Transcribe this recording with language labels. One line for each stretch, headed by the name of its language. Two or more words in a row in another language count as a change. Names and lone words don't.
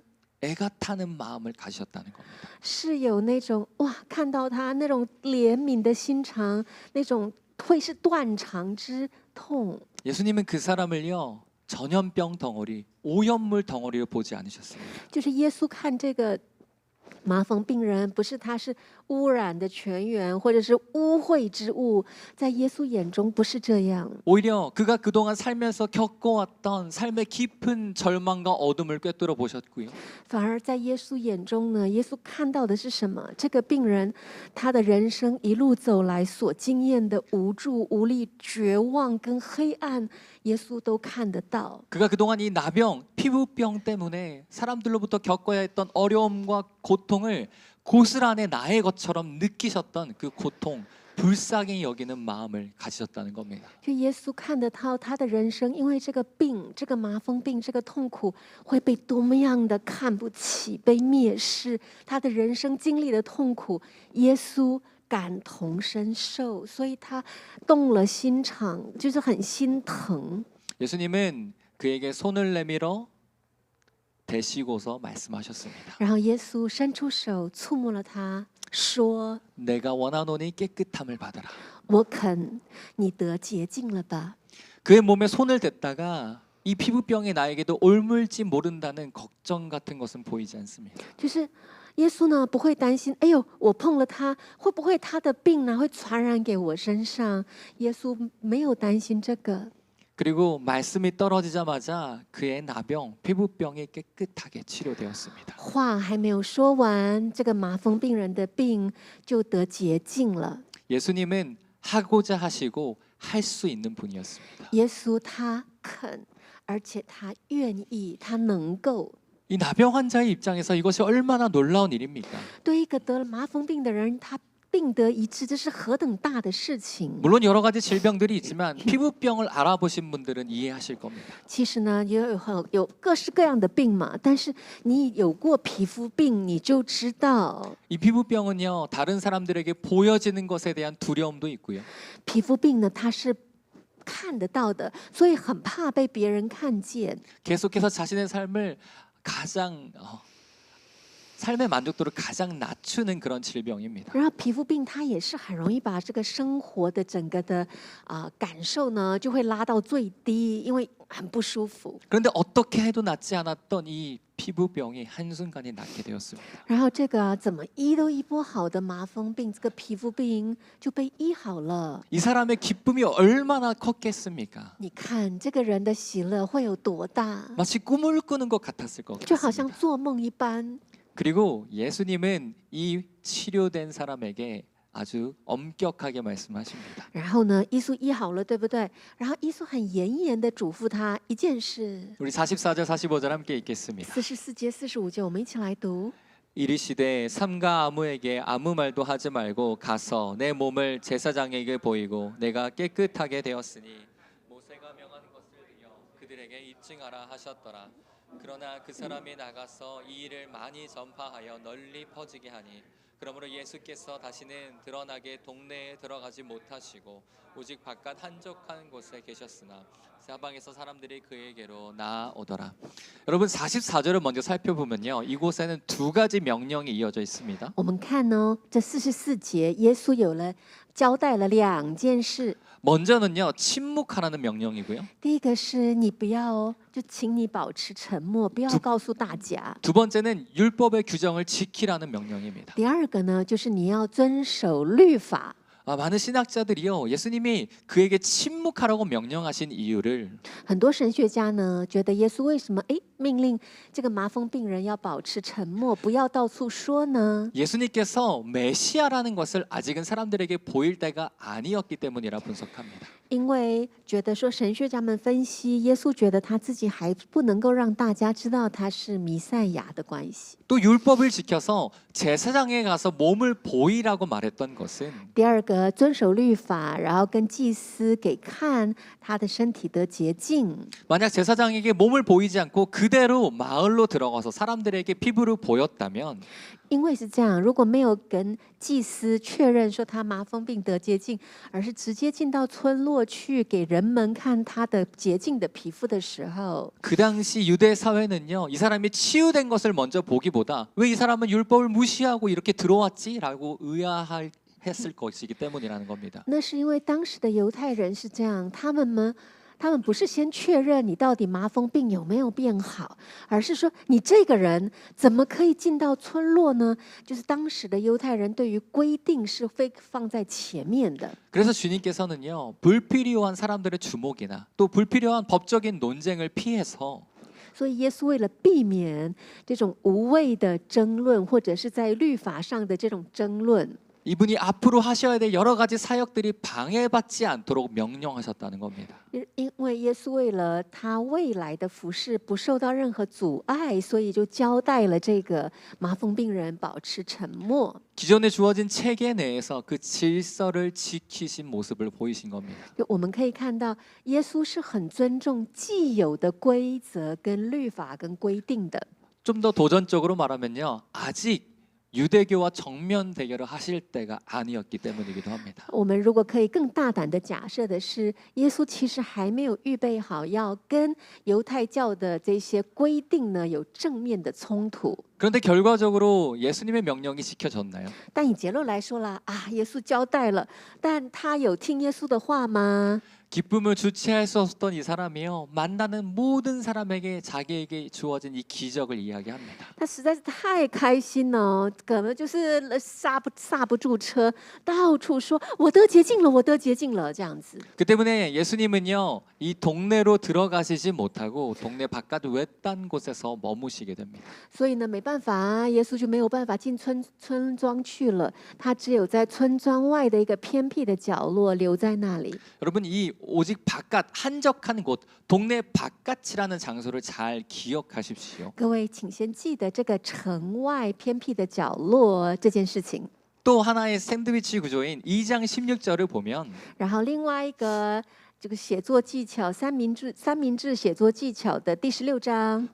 Korean: 애가 타는 마음을 가지셨다는 겁니다.
Chinese: 是有那种哇，看到他那种怜悯的心肠，那种会是断肠之痛。
Korean: 예수님은 그 사람을요, 전염병 덩어리, 오염물 덩어리로 보지 않으셨습니다.
Chinese: 就是耶稣看这个麻风病人，不是他是污染的泉源，或者是污秽之物，在耶稣眼中不是这样。
Korean: 오히려 그가 그동안 살면서 겪어왔던 삶의 깊은 절망과 어둠을 꿰뚫어 보셨고요.
Chinese: 反而在耶稣眼中呢，耶稣看到的是什么？这个病人，他的人生一路走来所经验的无助、无力、绝望跟黑暗，耶稣都看得到。
Korean: 그가 그동안 이 나병, 피부병 때문에 사람들로부터 겪어야 했던 어려움과 고통을 고스란히 나의 것처럼 느끼셨던 그 고통, 불쌍히 여기는 마음을 가지셨다는 겁니다.
Chinese: 就耶稣看得到他的人生，因为这个病、这个麻风病、这个痛苦会被多么样的看不起、被蔑视，他的人生经历的痛苦，耶稣感同身受，所以他动了心肠，就是很心疼。
Korean: 예수님은 그에게 손을 내밀어 대시고서 말씀하셨습니다.
Chinese: 然后耶稣伸出手触摸了他，说
Korean: 내가 원하노니 깨끗함을 받아라. ：“
Chinese: 我肯，你得洁净了吧。”
Korean: 그의 몸에 손을 댔다가 이 피부병이 나에게도 옮을지 모른다는 걱정 같은 것은 보이지 않습니다.
Chinese: 就是耶稣呢不会担心，哎呦，我碰了他，会不会他的病呢会传染给我身上？耶稣没有担心这个。
Korean: 그리고 말씀이 떨어지자마자 그의 나병, 피부병이 깨끗하게 치료되었습니다.
Chinese: 话还没有说完，这个麻风病人的病就得洁净了。
Korean: 예수님은 하고자 하시고 할 수 있는 분이었습니다.
Chinese: 耶稣他肯，而且他愿意，他能够。
Korean: 이 나병 환자의 입장에서 이것이 얼마나 놀라운 일입니까?
Chinese: 对一个得了麻风病的人，他病得医治，这是何等大的事情！
Korean: 물론 여러 가지 질병들이 있지만 피부병을 알아보신 분들은 이해하실 겁니다.
Chinese: 其实呢，也有各式各样的病嘛，但是你有过皮肤病，你就知道，
Korean: 이 피부병은요, 다른 사람들에게 보여지는 것에 대한 두려움도 있고요.
Chinese: 皮肤病呢，它是看得到的，所以很怕被别人看见。
Korean: 계속해서 자신의 삶을 가장 삶의 만족도를 가장 낮추는 그런 질병입니다.
Chinese: 然后皮肤病它也是很容易把这个生活的整个的感受呢，就会拉到最低，因为很不舒服。
Korean: 그런데 어떻게 해도 낫지 않았던 이 피부병이 한순간에 낫게 되었습니다.
Chinese: 然后这个怎么医都医不好的麻风病，这个皮肤病就被医好了。
Korean: 이 사람의 기쁨이 얼마나 컸겠습니까?
Chinese: 你看这个人的喜乐会有多大，
Korean: 마치 꿈을 꾸는 것 같았을 것
Chinese: 就好像
Korean: 같습니다.
Chinese: 做梦一般。
Korean: 그리고 예수님은 이 치료된 사람에게 아주 엄격하게 말씀하십니다.
Chinese: 然后呢，耶稣医好了，对不对？然后耶稣很严严的嘱咐他一件事。
Korean: 우리 44절 45절 함께 읽겠습니다.
Chinese: 44节、45节，我们一起来读。
Korean: 이르시되 삼가 아무에게 아무 말도 하지 말고 가서 내 몸을 제사장에게 보이고 내가 깨끗하게 되었으니 모세가 명한 것을 이어 그들에게 입증하라 하셨더라. 그러나 그 사람이 나가서 이 일을 많이 전파하여 널리 퍼지게 하니 그러므로 예수께서 다시는 드러나게 동네에 들어가지 못하시고 오직 바깥 한적한 곳에 계셨으나 사방에서 사람들이 그에게로 나아오더라. 여러분 44절을 먼저 살펴보면요. 이곳에는 두 가지 명령이 이어져 있습니다.
Chinese: 我们看哦，这44节，耶稣有了交代了两件事。
Korean: 먼저는요. 침묵하라는 명령이고요.
Chinese: 第一个是你不要哦，就请你保持沉默，不要告诉大家。
Korean: 두 번째는 율법의 규정을 지키라는 명령입니다.
Chinese: 第二个呢，就是你要遵守律法。
Korean: 많은 신학자들이요. 예수님이 그에게 침묵하라고 명령하신 이유를
Chinese: 很多神学家呢，觉得耶稣为什么命令这个麻风病人要保持沉默，不要到处说呢？
Korean: 예수님께서 메시아라는 것을 아직은 사람들에게 보일 때가 아니었기 때문이라 분석합니다.
Chinese: 因为觉得说神学家们分析，耶稣觉得他自己还不能够让大家知道他是弥赛亚的关系。
Korean: 또 율법을 지켜서 제사장에 가서 몸을 보이라고 말했던 것은
Chinese: 第二个，遵守律法，然后跟祭司给看他的身体得洁净。
Korean: 만약 제사장에게 몸을 보이지 않고 그대로 마을로 들어가서 사람들에게 피부를 보였다면
Chinese: 因为是这样，如果没有跟祭司确认说他麻风病得洁净，而是直接进到村落去给人们看他的洁净的皮肤的时候，
Korean: 그 당시 유대 사회는요. 이 사람이 치유된 것을 먼저 보기보다 왜 이 사람은 율법을 무시하고 이렇게 들어왔지라고 의아했을 것이기 때문이라는 겁니다.
Chinese: 那是因为当时的犹太人是这样，他们不是先确认你到底麻风病有没有变好，而是说你这个人怎么可以进到村落呢？就是当时的犹太人对于规定是非放在前面的。
Korean: 그래서 주님께서는요. 불필요한 사람들의 주목이나 또 불필요한 법적인 논쟁을 피해서
Chinese: 所以耶稣为了避免这种无谓的争论，或者是在律法上的这种争论，
Korean: 이분이 앞으로 하셔야 될 여러 가지 사역들이 방해받지 않도록 명령하셨다는 겁니다.
Chinese: 因为耶稣为了他未来的服事不受到任何阻碍，所以就交代了这个麻风病人保持沉默。
Korean: 기존에 주어진 체계 내에서 그 질서를 지키신 모습을 보이신 겁니다.
Chinese: 就我们可以看到，耶稣是很尊重既有的规则、跟律法、跟规定的。
Korean: 좀 더 도전적으로 말하면요. 아직 유대교와 정면 대결을 하실 때가 아니었기 때문이기도 합니다.
Chinese: 我们如果可以更大胆的假设的是，耶稣其实还没有预备好要跟犹太教的这些规定呢有正面的冲突。
Korean: 그런데 결과적으로 예수님의 명령이 지켜졌나요?
Chinese: 但以结论来说啦，耶稣交代了，但他有听耶稣的话吗？
Korean: 기쁨을 주체할 수 없었던 이 사람이요. 만나는 모든 사람에게 자기에게 주어진 이 기적을 이야기합니다.
Chinese: 他实在是太开心了，可能就是刹不住车，到处说我得洁净了，我得洁净了这样子。
Korean: 그 때문에 예수님은요. 이 동네로 들어가시지 못하고 동네 바깥 외딴 곳에서 머무시게 됩니다.
Chinese: 所以呢，没办法，耶稣就没有办法进村庄去了，他只有在村庄外的一个偏僻的角落留在那里。
Korean: 여러분 이 오직 바깥 한적한 곳 동네 바깥이라는 장소를 잘 기억하십시오.
Chinese: 各位，请先记得这个城外偏僻的角落这件事情。
Korean: 또 하나의 샌드위치 구조인 2장 16절을 보면
Chinese: 然后另外一个这个写作技巧三明治写作技巧的第16章，